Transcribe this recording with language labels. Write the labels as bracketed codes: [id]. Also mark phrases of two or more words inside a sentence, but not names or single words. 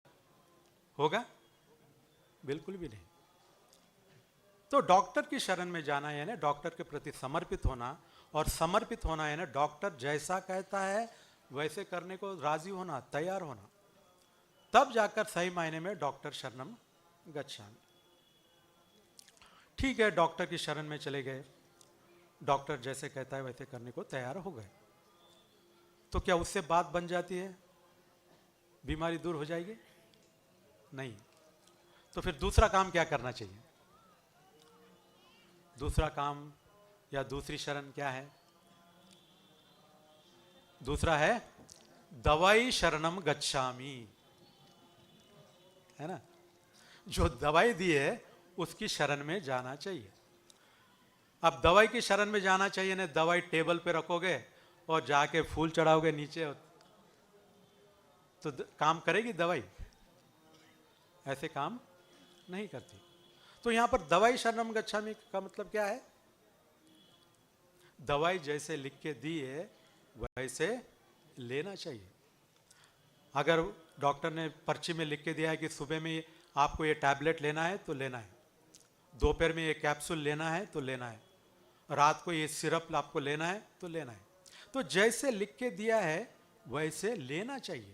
[hi] होगा? बिल्कुल भी नहीं। तो डॉक्टर की शरण में जाना यानी डॉक्टर के प्रति समर्पित होना, और समर्पित होना यानी डॉक्टर जैसा कहता है वैसे करने को राजी होना, तैयार होना। तब जाकर सही मायने में डॉक्टर [pi] शरणं गच्छामि। [hi] ठीक है, डॉक्टर की शरण में चले गए, डॉक्टर जैसे कहता है वैसे करने को तैयार हो गए, तो क्या उससे बात बन जाती है? बीमारी दूर हो जाएगी? नहीं। तो फिर दूसरा काम क्या करना चाहिए? दूसरा काम या दूसरी शरण क्या है? दूसरा है दवाई [pi] शरणं गच्छामि, [hi] है ना? जो दवाई दी है उसकी शरण में जाना चाहिए। अब दवाई की शरण में जाना चाहिए ना, दवाई टेबल पे रखोगे और जाके फूल चढ़ाओगे नीचे, तो काम करेगी दवाई? ऐसे काम नहीं करती। तो यहां पर दवाई [pi] शरणं गच्छामि [hi] का मतलब क्या है? दवाई जैसे लिख के दी है वैसे लेना चाहिए। अगर डॉक्टर ने पर्ची में लिख के दिया है कि सुबह में आपको ये टैबलेट लेना है तो लेना है, दोपहर में ये कैप्सूल लेना है तो लेना है, रात को ये सिरप आपको लेना है तो लेना है, तो जैसे लिख के दिया है वैसे लेना चाहिए।